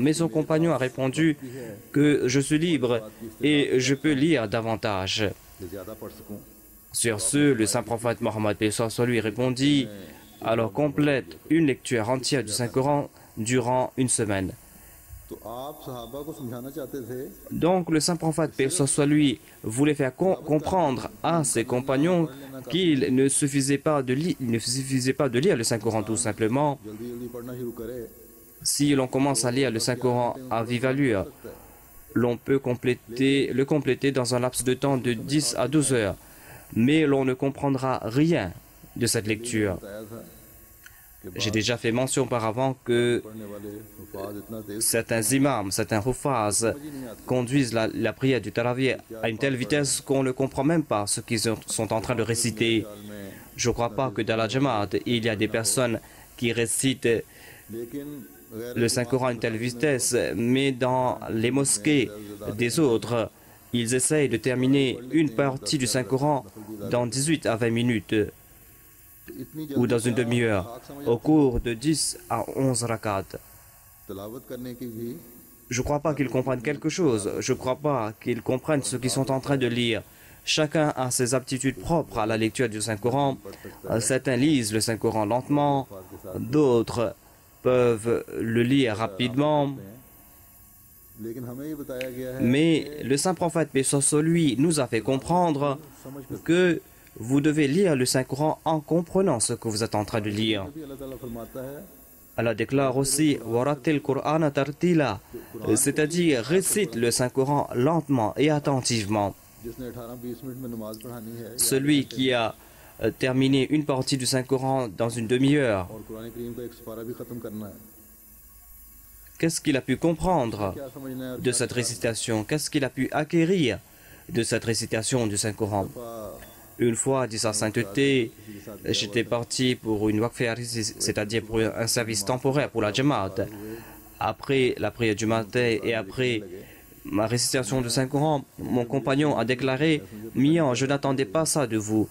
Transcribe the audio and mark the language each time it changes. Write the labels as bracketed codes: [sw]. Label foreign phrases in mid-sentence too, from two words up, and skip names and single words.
[fr] Mais son compagnon a répondu que je suis libre et je peux lire davantage. [ur] کہ زیادہ پڑھ سکوں [fr] Sur ce, le saint prophète Mohammed paix soit lui répondit, alors complète une lecture entière du Saint-Coran durant une semaine. [ur] تو آپ صحابہ کو سمجھانا چاہتے تھے [fr] Donc le saint prophète, paix soit lui, voulait faire comprendre à ses compagnons qu'il ne suffisait pas de lire le Saint-Coran tout simplement. [ur] جلدی جلدی پڑھنا شروع کرے [fr] Si l'on commence à lire le Saint-Coran à vive allure, l'on peut le compléter dans un laps de temps de 10 à 12 heures. Mais l'on ne comprendra rien de cette lecture. [ur] بتایا تھا کہ [fr] J'ai déjà fait mention auparavant que [ur] پڑھنے والے حفاظ اتنا تیز [fr] certains imams, certains hufaz conduisent la prière du Tarawih à une telle vitesse qu'on ne comprend même pas ce qu'ils sont en train de réciter. [ur] में [fr] Je ne crois pas que dans la Jamaat, il y a des personnes qui récitent [ur] لیکن غیر [fr] le Saint-Coran à une telle vitesse, mais dans les mosquées des autres, ils essayent de terminer une partie du Saint-Coran dans 18 à 20 minutes [ur] इतनी [fr] ou [ur] जल्दी [fr] dans une demi-heure, au cours de 10 à 11 rakats. [ur] تلاوت کرنے کی بھی [fr] Je ne crois pas qu'ils comprennent quelque chose. Je ne crois pas qu'ils comprennent ce qu'ils sont en train de lire. Chacun a ses aptitudes propres à la lecture du Saint-Coran. Certains lisent le Saint-Coran lentement, d'autres peuvent le lire rapidement. [ur] لیکن ہمیں یہ بتایا گیا ہے [fr] Mais le saint prophète, paix soit sur lui, nous a fait comprendre que vous devez lire le Saint-Coran en comprenant ce que vous êtes en train de lire. [ur] بھی اللہ تعالیٰ فرماتا ہے [fr] Allah déclare aussi [ar] ورتل القرآن ترتيلا, [fr] c'est-à-dire récite le Saint-Coran lentement et attentivement. [ur] جس نے 18-20 منٹ میں نماز پڑھانی ہے [fr] Celui qui a terminé une partie du Saint-Coran dans une demi-heure, [ur] اور قرآن کریم کا ایک سپارہ بھی ختم کرنا ہے [fr] qu'est-ce qu'il a pu comprendre [ur] کیا سمجھنا ہے [fr] de cette récitation? Qu'est-ce qu'il a pu acquérir de cette récitation du Saint-Coran? Une fois, dit sa sainteté, j'étais parti pour une waqf, c'est-à-dire pour un service temporaire pour la Jamaat. après la prière du matin et après ma récitation du Saint-Coran, mon compagnon a déclaré « Mian, je n'attendais pas ça de vous.